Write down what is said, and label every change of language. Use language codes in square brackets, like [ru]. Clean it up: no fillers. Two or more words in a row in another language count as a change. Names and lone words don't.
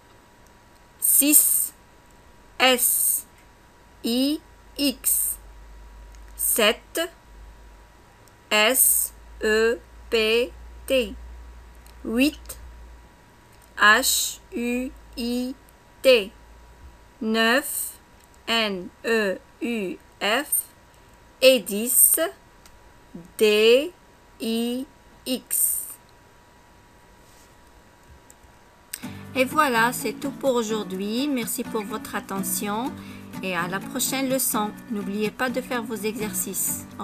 [fr] 6, S, I, X. 7, S, E, P, T. 8, H, U, I, T. 9, N, E, U, F. Et 10, D, I, X. Et voilà, c'est tout pour aujourd'hui. Merci pour votre attention et à la prochaine leçon. N'oubliez pas de faire vos exercices.